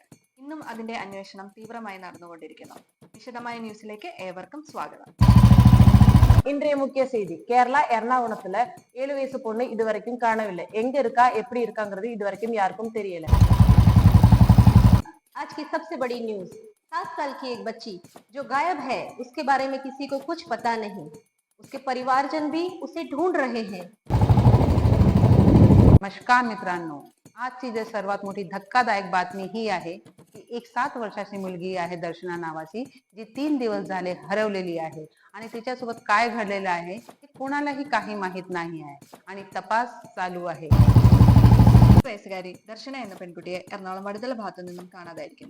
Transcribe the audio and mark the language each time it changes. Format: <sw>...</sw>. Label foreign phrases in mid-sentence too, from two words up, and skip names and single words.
<ml>ഇന്നും അതിന്റെ അന്വേഷണം തീവ്രമായി നടന്നുകൊണ്ടിരിക്കുന്നു. വിശദമായ ന്യൂസിലേക്ക് ഏവർക്കും സ്വാഗതം.</ml> <ta>இன்றைய முக்கிய செய்தி. கேரளா எர்ணாகுளத்துல 7 வயசு பொண்ணு இதுவரைக்கும் காணவில்லை. எங்க இருக்கா, எப்படி இருக்காங்கிறது இதுவரைக்கும் யாருக்கும் தெரியல.</ta> <hi>आज की सबसे बड़ी न्यूज, 7 साल की एक बच्ची जो गायब है, उसके बारे में किसी को कुछ पता नहीं। उसके परिवारजन भी उसे ढूंढ रहे हैं.</hi> <mr>नमस्कार मित्रांनो, आजची जे सर्वात मोठी धक्कादायक बातमी ही आहे की एक 7 वर्षाची मुलगी आहे दर्शना नावाची, जी 3 दिवस झाले हरवलेली आहे आणि तिच्यासोबत काय घडलेलं आहे हे कोणालाही काही माहित नाही आहे आणि तपास चालू आहे.</mr> <ml>വയസ്സുകാരി ദർശന എന്ന പെൺകുട്ടിയെ എറണാകുളം വടുതല ഭാഗത്തു നിന്നും കാണാതായിരിക്കുന്നു.</ml>